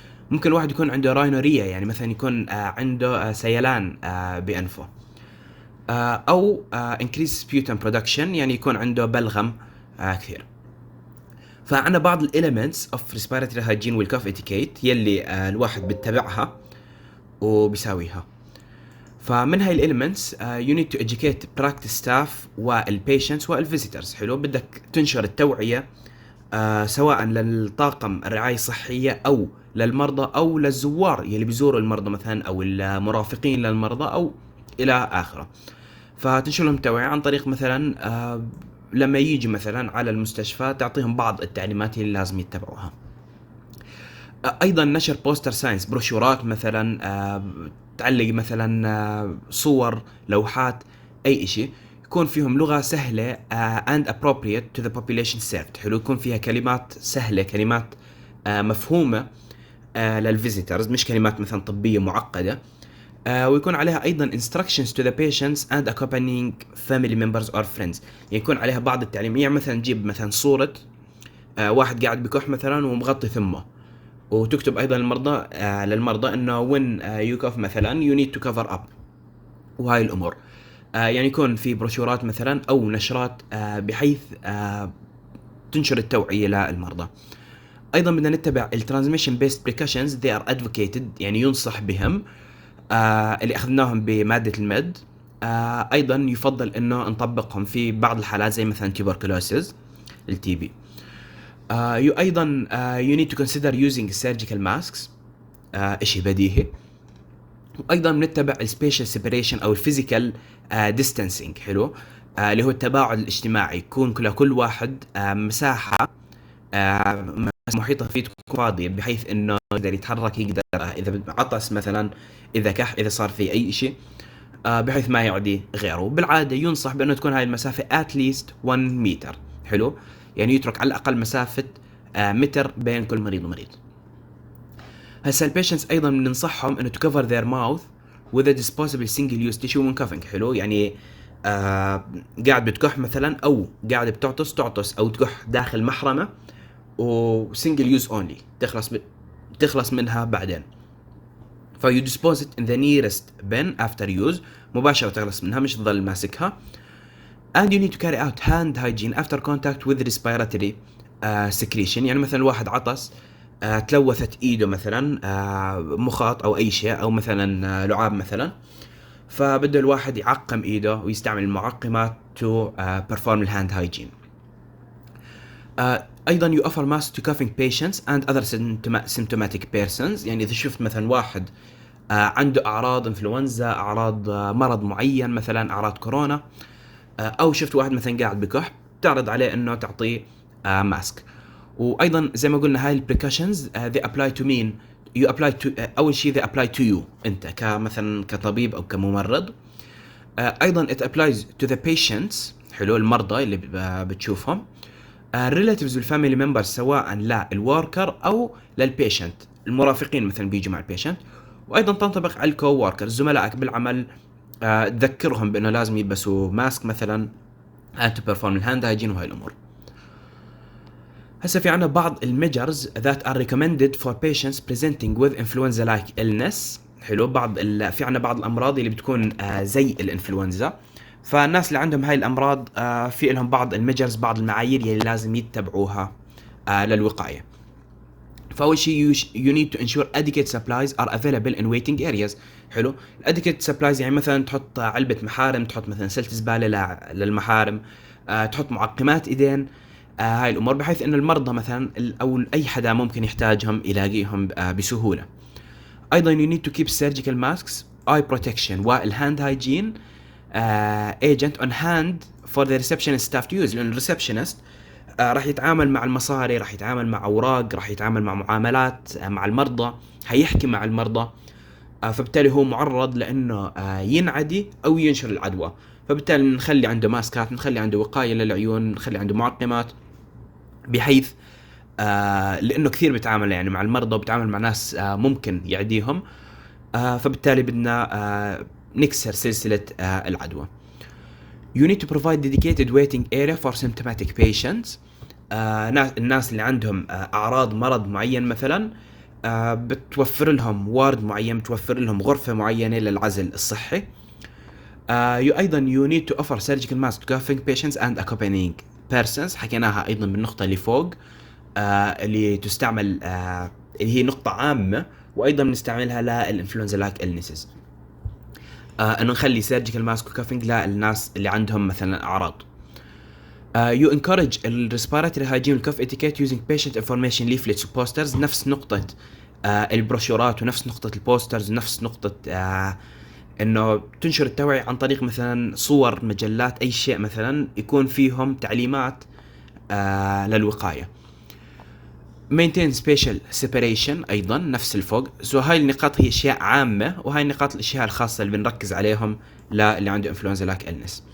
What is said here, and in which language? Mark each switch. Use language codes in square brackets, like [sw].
[ar] ممكن الواحد يكون عنده راينوريا، يعني مثلا يكون عنده سيلان بأنفه، أو [en] increase sputum production، [ar] يعني يكون عنده بلغم كثير. فعنا بعض الاليمنتس اوف respiratory hygiene والكوف اتيكيت يلي الواحد بيتبعها وبيساويها. فمن هاي الاليمنتس [en] you need to educate practice staff والبيشنتس والفيزيترز. [ar] حلو، بدك تنشر التوعية سواء للطاقم الرعاية الصحية أو للمرضى أو للزوار يلي بيزوروا المرضى مثلا أو المرافقين للمرضى أو إلى آخره. فتنشر لهم توعية عن طريق مثلا لما يجي مثلا على المستشفى تعطيهم بعض التعليمات اللي لازم يتبعوها. ايضا نشر بوستر ساينس، بروشورات مثلا، تعلق مثلا صور، لوحات، اي اشي يكون فيهم لغة سهلة [en] and appropriate to the population served. [ar] حلو، يكون فيها كلمات سهلة، كلمات مفهومة للفيزيترز، مش كلمات مثلا طبية معقدة. [en] ويكون عليها ايضا instructions to the patients and accompanying family members or friends، [ar] يعني يكون عليها بعض التعليم. يعني مثلا نجيب مثلا صورة واحد قاعد بكح مثلا ومغطي ثمه، وتكتب ايضا للمرضى انه [en] when you cough [ar] مثلا [en] you need to cover up، [ar] وهاي الامور. يعني يكون في بروشورات مثلا او نشرات بحيث تنشر التوعية للمرضى. ايضا بدنا نتبع الترانسميشن بيست بريكوشنز [en] they are advocated، [ar] يعني ينصح بهم، اللي اخذناهم بمادة المد. ايضا يفضل انه نطبقهم في بعض الحالات زي مثلا tuberculosis، التي بي. [en] ايضا you need to consider using surgical masks، [ar] اشي بديهي. وايضا بنتبع السبيشال سيبريشن او الفيزيكال ديستانسينج. حلو، اللي هو التباعد الاجتماعي، يكون كل واحد مساحة محيطة فيه تكون فاضية بحيث انه يقدر يتحرك، يقدر اذا عطس مثلا، اذا كح، اذا صار في اي شيء، بحيث ما يعدي غيره. بالعادة ينصح بانه تكون هاي المسافة at least 1 متر. حلو، يعني يترك على الاقل مسافة متر بين كل مريض ومريض. هسا البيشنتس ايضا بننصحهم انه [en] to cover their mouth with a disposable single use tissue when coughing. [ar] حلو، يعني قاعد بتكح مثلا او قاعد تعطس او تكح داخل محرمة، وسنجل يوز اونلي، تخلص منها بعدين. فيو [en] dispose it in the nearest bin after use، [ar] مباشرة تخلص منها، مش تظل ماسكها. [en] and you need to carry out hand hygiene after contact with respiratory secretion. [ar] يعني مثلا الواحد عطس، تلوثت ايده مثلا، مخاط او اي شيء، او مثلا لعاب مثلا، فبده الواحد يعقم ايده ويستعمل المعقمات [en] to perform [ar] الهاند hygiene. [en] ايضا you offer mask to coughing patients and other symptomatic persons. [ar] يعني اذا شفت مثلا واحد عنده اعراض انفلونزا، اعراض مرض معين مثلا اعراض كورونا، او شفت واحد مثلا قاعد بكح، تعرض عليه انه تعطيه ماسك. وايضا زي ما قلنا هاي البريكوشنز [en] they apply to mean you apply to [ar] اول شيء [en] they apply to you [ar] انت كمثلا كطبيب او كممرض. ايضا [en] it applies to the patients، [ar] حلو، المرضى اللي بتشوفهم، relatives والفاميلي ممبرز سواء للوركر او للبيشنت، المرافقين مثلا بيجوا مع البيشنت. وايضا تنطبق على الكو وركر، زملائك بالعمل، تذكرهم بانه لازم يلبسوا ماسك مثلا [en] and to perform [ar] الهاند هايجين وهاي الامور. هسه في عنا بعض الميجرز [en] that are recommended for patients presenting with influenza like illness. [ar] حلو. في عنا بعض الامراض اللي بتكون زي الانفلونزا، فالناس اللي عندهم هاي الامراض في لهم بعض الميجرز، بعض المعايير اللي لازم يتبعوها للوقايه. فاول شيء [en] you need to ensure adequate supplies are available in waiting areas. [ar] حلو. adequate supplies يعني مثلا تحط علبه محارم، تحط مثلا سلة زباله للمحارم، تحط معقمات ايدين، هاي الامور، بحيث ان المرضى مثلا او اي حدا ممكن يحتاجهم يلاقيهم بسهوله. [en] ايضا you need to keep surgical masks, eye protection والهاند hygiene agent on hand for the receptionist staff to use. [ar] لان الريسبشنست راح يتعامل مع المصاري، راح يتعامل مع اوراق، راح يتعامل مع معاملات مع المرضى، هيحكي مع المرضى، فبالتالي هو معرض لانه ينعدي او ينشر العدوى. فبالتالي نخلي عنده ماسكات، نخلي عنده وقايه للعيون، نخلي عنده معقمات، بحيث لانه كثير بيتعامل يعني مع المرضى وبيتعامل مع ناس ممكن يعديهم، فبالتالي بدنا نكسر سلسله العدوى. [en] You need to provide dedicated waiting area for symptomatic patients. [ar] الناس اللي عندهم اعراض مرض معين مثلا بتوفر لهم وارد معين، بتوفر لهم غرفه معينه للعزل الصحي. [en] ايضا you need to offer surgical mask to coughing patients and accompanying persons. [ar] حكيناها ايضا بالنقطه اللي فوق، اللي تستعمل اللي هي نقطه عامه، وايضا بنستعملها للانفلونزا لايك إلنسز، انه نخلي سيرجيكال ماسك وكافينج للناس اللي عندهم مثلا اعراض. [en] You encourage الريسبيراتوري hygiene والكف etiquette using patient information leaflets وبوسترز. [ar] نفس نقطة البروشورات ونفس نقطة البوسترز ونفس نقطة انه تنشر التوعية عن طريق مثلا صور، مجلات، اي شيء مثلا يكون فيهم تعليمات للوقاية. [en] maintain spatial separation [ar] ايضا نفس الفوق. هاي النقاط هي اشياء عامة، وهاي النقاط الاشياء الخاصة اللي بنركز عليهم للي عنده influenza like illness.